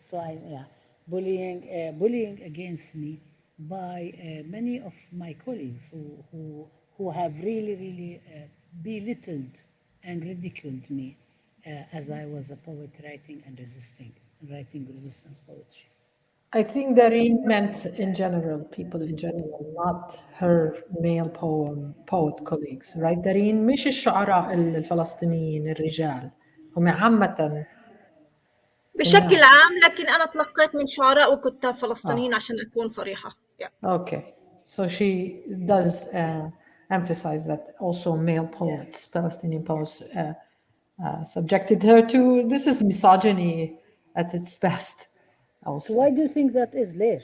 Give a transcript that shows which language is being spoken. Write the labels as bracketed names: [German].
[English] So bullying against me by many of my colleagues who have really belittled and ridiculed me as I was a poet writing resistance poetry. I think Dareen meant in general, people in general, not her male poet colleagues, right? [Arabic] Dareen مش الشعراء الفلسطينيين الرجال، هم عامة بشكل عام، لكن أنا تلقيت من شعراء وكتاب فلسطينيين عشان أكون صريحة. [English] Okay, so she does emphasize that also male poets, Palestinian poets, subjected her to, this is misogyny at its best also. So why do you think that is?